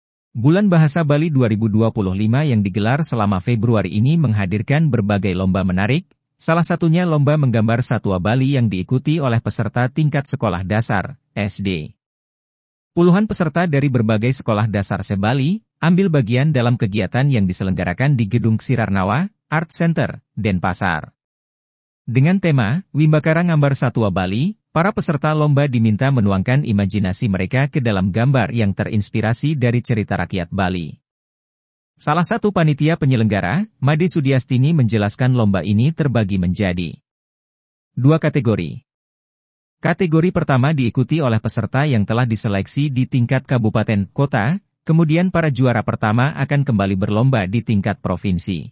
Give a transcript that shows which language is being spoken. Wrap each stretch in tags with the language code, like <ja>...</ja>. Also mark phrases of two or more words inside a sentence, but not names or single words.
<id>Bulan Bahasa Bali 2025 yang digelar selama Februari ini menghadirkan berbagai lomba menarik, salah satunya lomba menggambar satwa Bali yang diikuti oleh peserta tingkat sekolah dasar, SD. Puluhan peserta dari berbagai sekolah dasar se-Bali, ambil bagian dalam kegiatan yang diselenggarakan di Gedung Sirarnawa, Art Center, Denpasar. Dengan tema, Wimbakara Ngambar Satwa Bali, para peserta lomba diminta menuangkan imajinasi mereka ke dalam gambar yang terinspirasi dari cerita rakyat Bali. Salah satu panitia penyelenggara, Made Sudiastini menjelaskan lomba ini terbagi menjadi 2 kategori. Kategori pertama diikuti oleh peserta yang telah diseleksi di tingkat kabupaten kota, kemudian para juara pertama akan kembali berlomba di tingkat provinsi.</id>